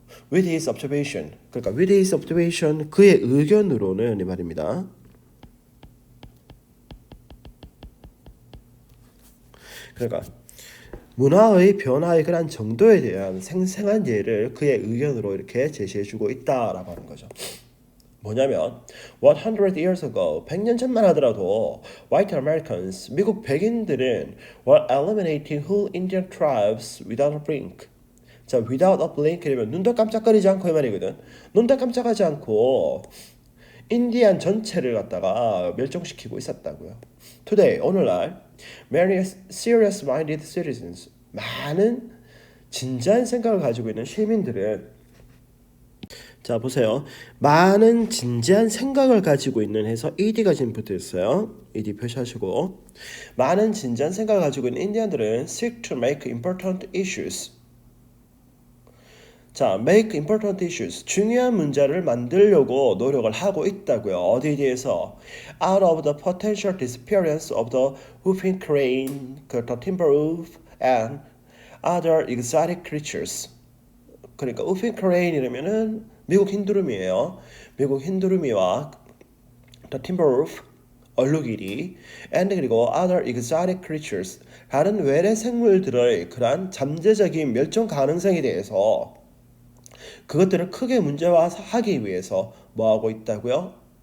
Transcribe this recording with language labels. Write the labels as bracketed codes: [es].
[en] With his observation. 그러니까 with his observation [ko] 그의 의견으로는 이 말입니다. 그러니까 문화의 변화의 그런 정도에 대한 생생한 예를 그의 의견으로 이렇게 제시해주고 있다라고 하는 거죠. [en] 뭐냐면 100 years ago [ko] 100년 전만 하더라도 [en] white Americans [ko] 미국 백인들은 [en] were eliminating whole Indian tribes without a blink. [ko] 자, [en] without a blink [ko] 이라면 눈도 깜짝거리지 않고 이 말이거든. 눈도 깜짝하지 않고 인디안 전체를 갖다가 멸종시키고 있었다고요. Today 오늘날 [en] many serious-minded citizens [ko] 많은 진지한 생각을 가지고 있는 시민들은 자 보세요. 많은 진지한 생각을 가지고 있는 해서 ED가 지금 붙어 있어요. ED 표시하시고 많은 진지한 생각을 가지고 있는 인디언들은 [en] seek to make important issues 자, make important issues. [ko] 중요한 문제를 만들려고 노력을 하고 있다고요. 어디에 대해서? [en] Out of the potential disappearance of the whooping crane, the timber wolf, and other exotic creatures. [ko] 그러니까 whooping crane이라면은 미국 흰두루미예요. 미국 흰두루미와 [en] the timber wolf, [ko] 얼룩이리, and 그리고 [en] other exotic creatures, [ko] 다른 외래 생물들의 그러한 잠재적인 멸종 가능성에 대해서 그것들을 크게 문제화하기 위해서 뭐하고 있다고요?